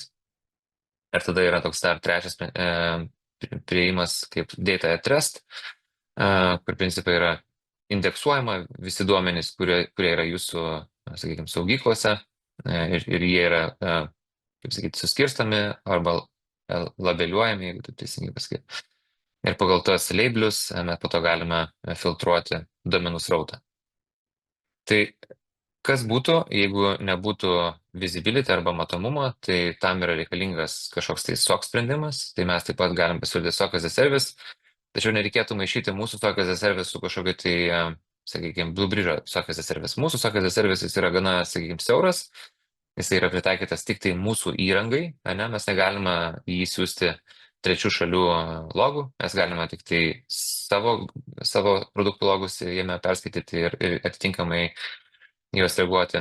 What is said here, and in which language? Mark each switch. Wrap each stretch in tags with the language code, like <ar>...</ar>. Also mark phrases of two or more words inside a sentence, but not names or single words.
<lt>Ir tada yra toks dar trečias prieimas kaip</lt> <en>Data at Rest,</en> <lt>kur principai yra indeksuojama visi duomenys, kurie yra jūsų, sakykime, saugyklose ir jie yra, kaip sakyti, suskirstami arba labeliuojami, jeigu taip teisingai pasakyti. Ir pagal tuos labelius mes po to galime filtruoti duomenų srautą. Tai kas būtų, jeigu nebūtų visibility arba matomumo, tai tam yra reikalingas kažkoks tai SOC sprendimas, tai mes taip pat galim pasiūlyti</lt> <en>SOC as a service,</en> <lt>tačiau nereikėtų maišyti mūsų</lt> <en>SOC as a service</en> <lt>su kažkokiu tai, sakykime,</lt> <en>BlueBridge SOC as a service.</en> <lt>Mūsų</lt> <en>SOC as a service</en> <lt>jis yra gana, sakykime, siauras, jis yra pritaikytas tik tai mūsų įrangai, ne? Mes negalime jį siūsti trečių šalių logų, mes galime tik tai savo produktų logus jame perskaityti ir atitinkamai juos reaguoti.</lt>